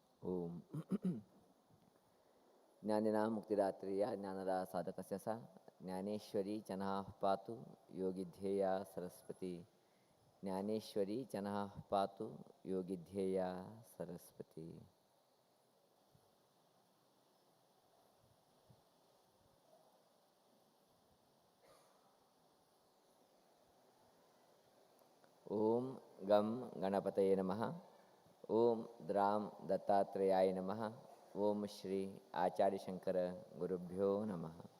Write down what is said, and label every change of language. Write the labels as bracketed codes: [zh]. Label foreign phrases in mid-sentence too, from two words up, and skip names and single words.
[sa] ಓಂ ಜ್ಞಾನಿನಾಂ ಮುಕ್ತಿದಾತ್ರೇಯ ಜ್ಞಾನದ ಸಾಧಕಸ್ಯ ಸ ಜ್ಞಾನೇಶ್ವರಿ ಚನಃ ಪಾತು ಯೋಗಿಧ್ಯೇಯ ಸರಸ್ವತಿ. ಜ್ಞಾನೇಶ್ವರಿ ಚನಃ ಪಾತು ಯೋಗಿಧ್ಯೇಯ ಸರಸ್ವತಿ. ಓಂ ಗಂ ಗಣಪತಯೇ ನಮಃ. ಓಂ ದ್ರಾಂ ದತ್ತಾತ್ರೇಯಾಯ ನಮಃ. ಓಂ ಶ್ರೀ ಆಚಾರ್ಯ ಶಂಕರ ಗುರುಭ್ಯೋ ನಮಃ.